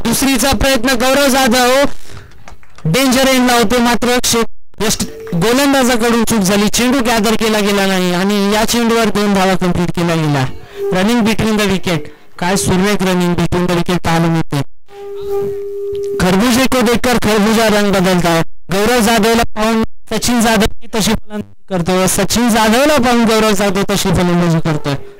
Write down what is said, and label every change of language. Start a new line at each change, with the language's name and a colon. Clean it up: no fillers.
Marathi: दुसरीचा प्रयत्न गौरव जाधव डेंजर एंडला होते, मात्र गोलंदाजाकडून चूक झाली. चेंडू गॅदर केला गेला नाही आणि या चेंडूवर 2 धावा कंप्लीट केला गेला.
English: Running between the wicket.
Marathi: काय सुरेख रनिंग बिटवीन द विकेट पाहायला मिळते.
Hindi: खरबूजे को देखकर खरबूजा रंग बदलता है.
Marathi: गौरव जाधवला पाहून सचिन जाधव तशी फलंदाजी करतोय, सचिन जाधवला पाहून गौरव जाधव तशी फलंदाजी करतोय.